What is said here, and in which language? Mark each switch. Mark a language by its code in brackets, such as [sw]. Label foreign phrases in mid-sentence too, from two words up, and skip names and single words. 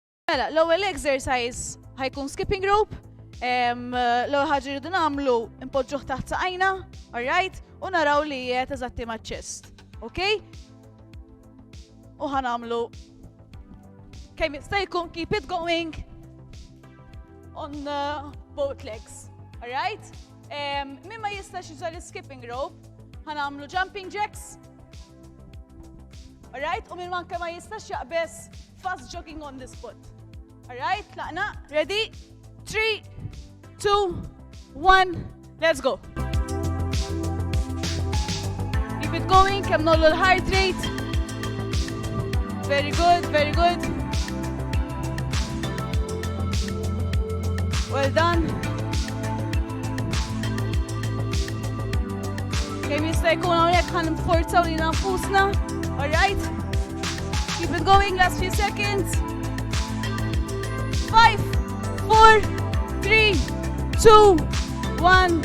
[mt] Mela, l-ewwel exercise ħajkun [en] skipping rope. [mt] L-ewwel ħaġa rridu nagħmlu impoġġuh taħt saqajna, alright? U naraw li qiegħed eżatti maċ-chest. [en] Okay? [mt] U ħanamlu kemm jista' jkun [en] keep it going on both legs. Alright? [mt] Min ma jistax juża l- [en] skipping rope, [mt] ħanamlu [en] jumping jacks. [mt] Alright? U min manka ma jistax jaqbes [en] fast jogging on the spot. Alright? Tlaqna. Ready? 3, 2, 1, let's go. Keep it going, [mt] kemm nollu l- [en] heart rate. Very good, very good. Well done. [mt] Kemm jista' jkun hawnhekk ħanforzaw lilna nfusna. [en] Alright? Keep it going, last few seconds. 5, 4, 3, 2, 1.